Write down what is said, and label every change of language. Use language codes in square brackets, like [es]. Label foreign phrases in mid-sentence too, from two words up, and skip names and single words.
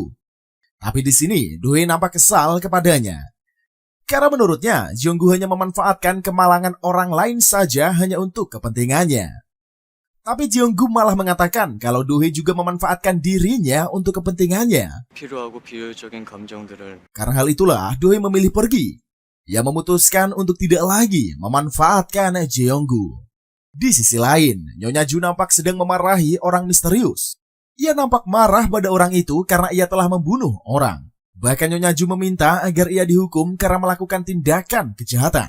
[id] Tapi di sini, Dohee nampak kesal kepadanya. Karena menurutnya, Jeonggu hanya memanfaatkan kemalangan orang lain saja hanya untuk kepentingannya. Tapi Jeonggu malah mengatakan kalau Dohee juga memanfaatkan dirinya untuk kepentingannya. [ko] 필요하고 비효율적인 감정들을 [id] Karena hal itulah, Dohee memilih pergi. Ia memutuskan untuk tidak lagi memanfaatkan Jeonggu. Di sisi lain, Nyonya Ju nampak sedang memarahi orang misterius. Ia nampak marah pada orang itu karena ia telah membunuh orang. Bahkan Nyonya Ju meminta agar ia dihukum karena melakukan tindakan kejahatan.